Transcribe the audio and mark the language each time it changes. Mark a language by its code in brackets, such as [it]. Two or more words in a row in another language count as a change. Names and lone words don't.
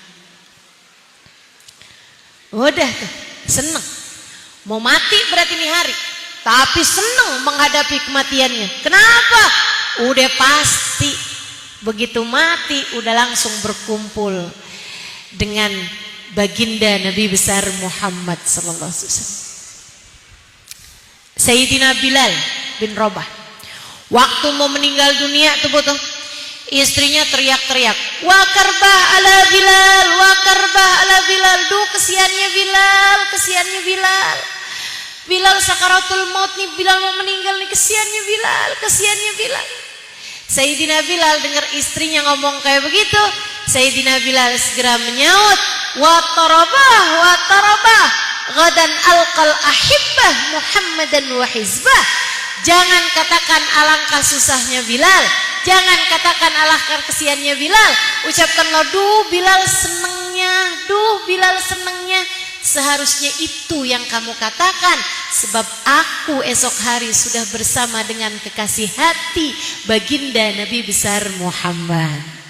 [id] Udah tuh, seneng. Mau mati berarti ini hari, tapi seneng menghadapi kematiannya. Kenapa? Udah pasti begitu mati udah langsung berkumpul dengan baginda Nabi besar Muhammad [ar] صلى الله عليه وسلم. [id] Sayyidina Bilal bin Rabah, waktu mau meninggal dunia tuh betul, istrinya teriak-teriak, [ar] "وا كرباه على بلال، وا كرباه على بلال." [id] Duh, kesiannya Bilal, kesiannya Bilal. Bilal sakaratul maut nih, Bilal mau meninggal nih, kesiannya Bilal, kesiannya Bilal. Sayyidina Bilal dengar istrinya ngomong kayak begitu, Sayyidina Bilal segera menyaut, [ar] "وا طرباه، غدا ألقى الأحبة محمدا وحزبه." [id] Jangan katakan alangkah susahnya Bilal, jangan katakan alangkah kesiannya Bilal. Ucapkanlah, "Duh Bilal senengnya, duh Bilal senengnya." Seharusnya itu yang kamu katakan, sebab aku esok hari sudah bersama dengan kekasih hati baginda Nabi besar Muhammad.